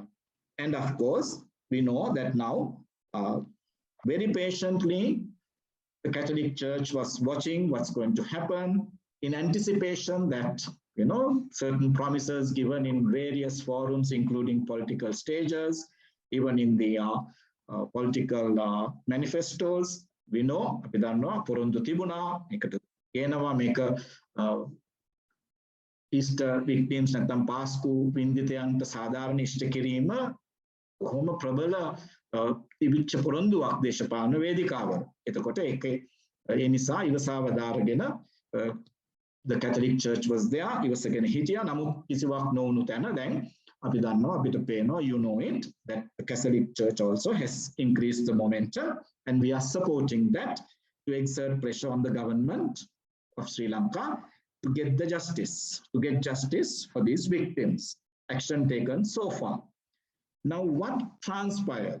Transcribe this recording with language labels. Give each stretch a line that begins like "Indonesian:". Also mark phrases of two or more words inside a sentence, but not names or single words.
English: And of course, we know that now, very patiently, the Catholic Church was watching what's going to happen in anticipation that, certain promises given in various forums, including political stages, even in the political manifestos. We know,
Sinhala: අපි දන්නවා පොරොන්දු තිබුණා මේකට කියනවා මේක
English: Easter victims
Sinhala: නැත්නම් පාස්කු වින්දිතයන්ට සාධාරණ ඉෂ්ට කිරීම කොහොම ප්‍රබල තිබිච්ච පොරොන්දුවක් දේශපාලන වේදිකාවල. එතකොට ඒ නිසා ඉවසාවදාරගෙන
English: the Catholic Church was there,
Sinhala: ඉවසගෙන හිටියා. නමුත් කිසිවක් නොවුණු තැන දැන් අපි දන්නවා අපිට පේනවා,
English: you know it, that the Catholic Church also has increased the momentum, and we are supporting that to exert pressure on the government of Sri Lanka to get justice for these victims. Action taken so far. Now, what transpired?